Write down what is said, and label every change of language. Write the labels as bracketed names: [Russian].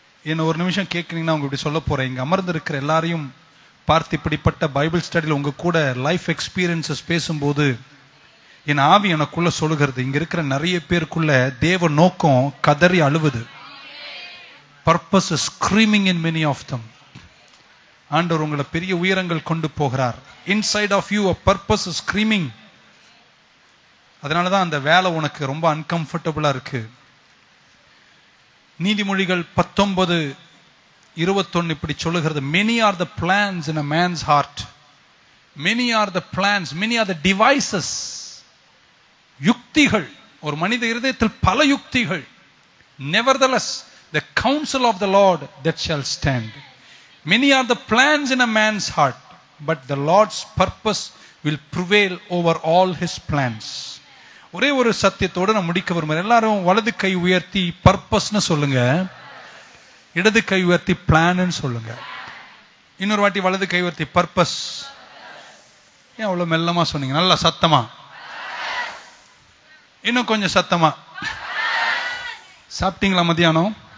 [Tamil] என்ன ஒரு நிமிஷம் கேட்குறீங்கன்னா உங்க இப்படி சொல்ல போறேன். இங்க அமர்ந்து இருக்கிற எல்லாரையும் பார்த்து இப்படிப்பட்ட பைபிள் ஸ்டடியில் உங்க கூட லைஃப் எக்ஸ்பீரியன்சஸ் பேசும்போது என் ஆவி எனக்குள்ள சொல்லுகிறது, இங்க இருக்கிற நிறைய பேருக்குள்ள தேவ நோக்கம் கதறி அழுவுது. [English] Purpose is screaming in many of them. [Tamil] ஆண்டவர் உங்களை பெரிய உயரங்கள் கொண்டு போகிறார். [English] Inside of you a purpose is screaming. [Tamil] அதனாலதான் அந்த வேலை உனக்கு ரொம்ப அன்கம்ஃபர்டபுளா இருக்கு. நீதிமொழிகள் 19:21 இப்படி சொல்லுகிறது, [English] many are the plans in a man's heart, many are the plans, many are the devices. [Tamil] யுக்திகள், ஒரு மனித இருதயத்தில் பல யுக்திகள். [English] nevertheless the counsel of the Lord that shall stand. Many are the plans in a man's heart, but the Lord's purpose will prevail over all his plans. [Tamil] ஒரே ஒரு சத்தியத்தோடு நான் முடிக்க விரும்புகிறேன். எல்லாரும் வலது கை உயர்த்தி பர்பஸ்னு சொல்லுங்க, இடது கை உயர்த்தி பிளான் சொல்லுங்க. இன்னொரு வாட்டி வலது கை உயர்த்தி பர்பஸ். ஏன் அவ்வளவு மெல்லமா சொன்னீங்க? நல்லா சத்தமா, இன்னும் கொஞ்சம் சத்தமா. சாப்பிட்டீங்களா மத்தியானம்?